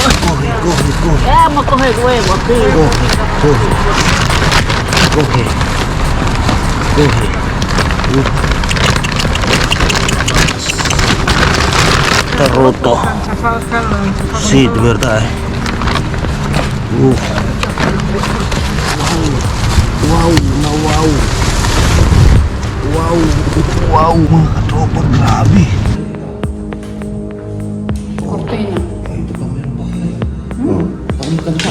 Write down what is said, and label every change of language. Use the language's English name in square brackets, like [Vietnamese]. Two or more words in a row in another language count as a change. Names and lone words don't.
[Spanish] Coge. Vamos a coger huevos, sí. Coge. Está roto. Sí, de verdad. [Filipino] Wow, mga katropa, grabe. Cortina. Ito pa, meron pa pala eh. Parang maganda.